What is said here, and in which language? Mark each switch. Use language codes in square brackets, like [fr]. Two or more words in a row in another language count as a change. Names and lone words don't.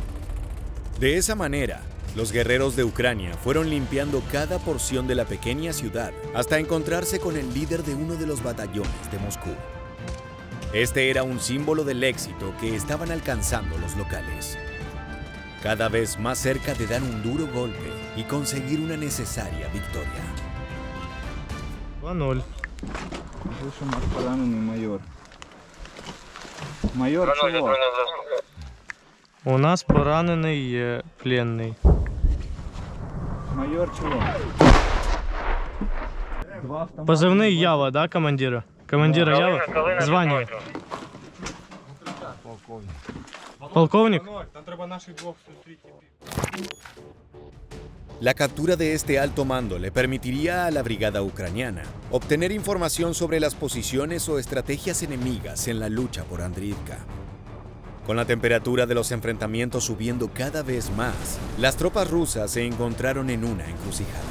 [es] De esa manera, los guerreros de Ucrania fueron limpiando cada porción de la pequeña ciudad hasta encontrarse con el líder de uno de los batallones de Moscú. Este era un símbolo del éxito que estaban alcanzando los locales, cada vez más cerca de dar un duro golpe y conseguir una necesaria victoria. 2-0. [ru] Слышу, наш пораненый майор. Майор Детройт чего? [uk] на зв'язку. У нас поранений пленний. [ru] Майор чего? Два автомата. [uk] Позивний Ява, да, командира? Командира Ява? Калина Звання. Детройт. Полковник? [es] La captura de este alto mando le permitiría a la brigada ucraniana obtener información sobre las posiciones o estrategias enemigas en la lucha por Andriivka. Con la temperatura de los enfrentamientos subiendo cada vez más, las tropas rusas se encontraron en una encrucijada.